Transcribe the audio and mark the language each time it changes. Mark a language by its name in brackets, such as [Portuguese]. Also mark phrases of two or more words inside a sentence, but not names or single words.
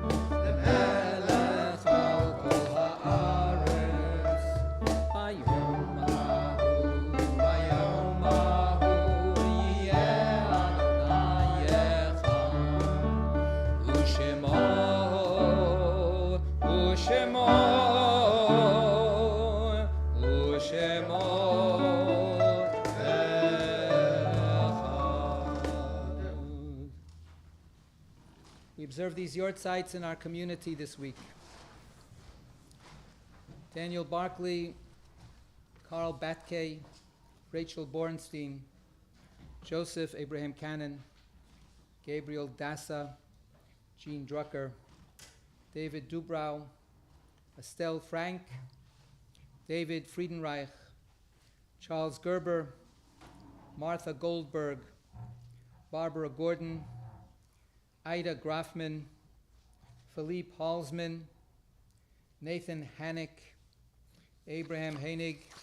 [Hebrew] למלך על כל הארץ ביום ההוא יהיה אדוני אחד ושמו [English] We observe these yortzites in our community this week. Daniel Barkley, Carl Batke, Rachel Bornstein, Joseph Abraham Cannon, Gabriel Dassa, Jean Drucker, David Dubrow, Estelle Frank, David Friedenreich, Charles Gerber, Martha Goldberg, Barbara Gordon, Ida Grafman, Philippe Halsman, Nathan Hannick, Abraham Heinig,